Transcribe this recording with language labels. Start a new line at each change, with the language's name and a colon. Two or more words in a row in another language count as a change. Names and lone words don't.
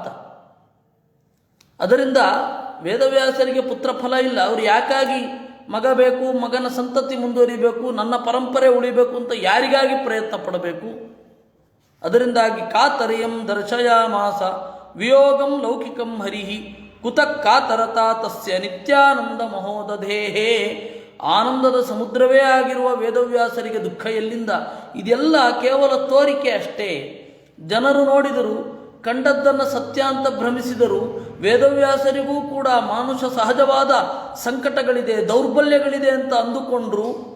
Kannada: ಅದರಿಂದ ವೇದವ್ಯಾಸರಿಗೆ ಪುತ್ರ ಫಲ ಇಲ್ಲ. ಅವರು ಯಾಕಾಗಿ ಮಗ ಬೇಕು, ಮಗನ ಸಂತತಿ ಮುಂದುವರಿಬೇಕು, ನನ್ನ ಪರಂಪರೆ ಉಳಿಬೇಕು ಅಂತ ಯಾರಿಗಾಗಿ ಪ್ರಯತ್ನ ಪಡಬೇಕು?
Sanskrit: ಅದರಿಂದಾಗಿ ಕಾತರಿಯಂ ದರ್ಶಯಾಮಾಸ ವಿಯೋಗಂ ಲೌಕಿಕಂ ಹರಿಹಿ ಕುತಃ ಕಾತರತಾ ತಸ್ಯ ನಿತ್ಯಾನಂದ ಮಹೋದಧೇಹೇ.
Kannada: ಆನಂದದ ಸಮುದ್ರವೇ ಆಗಿರುವ ವೇದವ್ಯಾಸರಿಗೆ ದುಃಖ ಎಲ್ಲಿಂದ? ಇದೆಲ್ಲ ಕೇವಲ ತೋರಿಕೆ ಅಷ್ಟೇ. ಜನರು ನೋಡಿದರು, ಕಂಡದ್ದನ್ನು ಸತ್ಯ ಅಂತ ಭ್ರಮಿಸಿದರು. ವೇದವ್ಯಾಸರಿಗೂ ಕೂಡ ಮಾನುಷ ಸಹಜವಾದ ಸಂಕಟಗಳಿದೆ, ದೌರ್ಬಲ್ಯಗಳಿದೆ ಅಂತ ಅಂದುಕೊಂಡ್ರು.